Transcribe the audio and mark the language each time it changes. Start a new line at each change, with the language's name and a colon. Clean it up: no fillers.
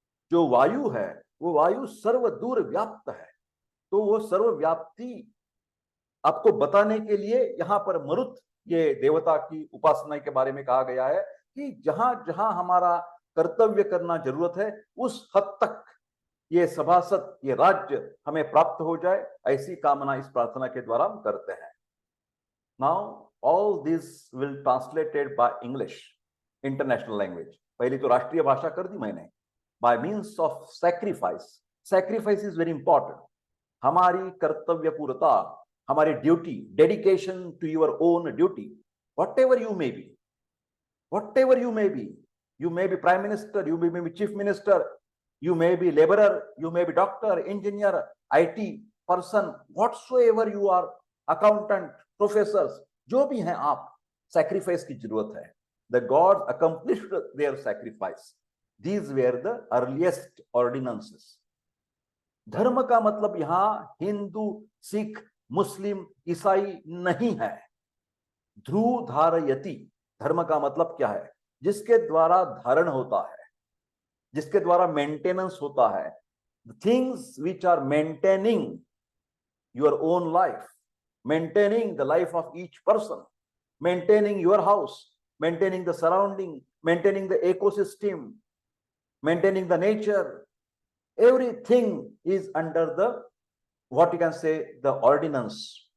Hindi: जो वायु है वो वायु सर्वदूर व्याप्त है, तो वो सर्वव्याप्ति आपको बताने के लिए यहाँ पर मरुत ये देवता की उपासना के बारे में कहा गया है कि जहां जहां हमारा कर्तव्य करना जरूरत है उस हद तक ये सभासद, ये राज्य हमें प्राप्त हो जाए, ऐसी कामना इस प्रार्थना के द्वारा हम करते हैं।
English: Now all this will translated by English, international language.
Hindi: पहली तो राष्ट्रीय भाषा कर दी मैंने।
English: By means of sacrifice, sacrifice is very important.
Hindi: हमारी कर्तव्य पूर्णता, हमारी duty,
English: dedication to your own duty, whatever you may be, whatever you may be, you may be prime minister, you may be chief minister, you may be laborer, you may be doctor, engineer, IT person, whatsoever you are, accountant, professors,
Hindi: जो भी हैं आप,
English: sacrifice
Hindi: की जरूरत है।
English: The gods accomplished their sacrifice. These were the earliest ordinances.
Hindi: धर्म का मतलब यहां हिंदू, सिख, मुस्लिम, ईसाई नहीं है। ध्रुव धारयति, धर्म का मतलब क्या है? जिसके द्वारा धारण होता है, जिसके द्वारा मेंटेनेंस होता है।
English: Things which are maintaining your own life, maintaining the life of each person, maintaining your house, maintaining the surrounding, maintaining the ecosystem, maintaining the nature, everything is under the what you can say the ordinance.